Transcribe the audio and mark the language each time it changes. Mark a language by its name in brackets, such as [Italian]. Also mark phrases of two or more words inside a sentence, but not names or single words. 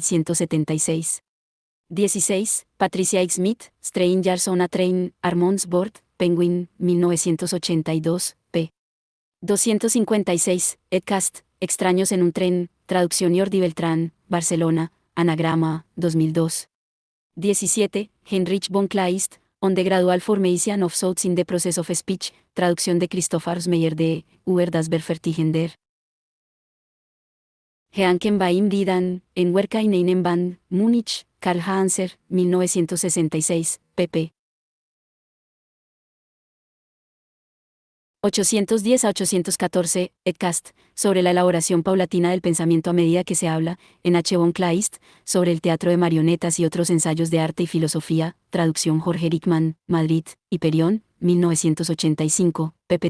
[Spanish] 176. 16. Patricia X. Smith, Strangers on a Train, Armond's Board, Penguin, 1982, p. 256, EdCast, Extraños en un tren, traducción Jordi Beltrán, Barcelona, Anagrama, 2002. 17. Heinrich von Kleist, On the Gradual Formation of Thoughts in the Process of Speech, traducción de Christopher Meyer de Über das Verfertigen der Gedanken beim Reden, en Werken einem Band, Múnich, Karl Hanser, 1966, pp. 810 a 814, EdCast, sobre la elaboración paulatina del pensamiento a medida que se habla, en H. von Kleist, sobre el teatro de marionetas y otros ensayos de arte y filosofía, traducción Jorge Rickman, Madrid, Hiperión, 1985, pp.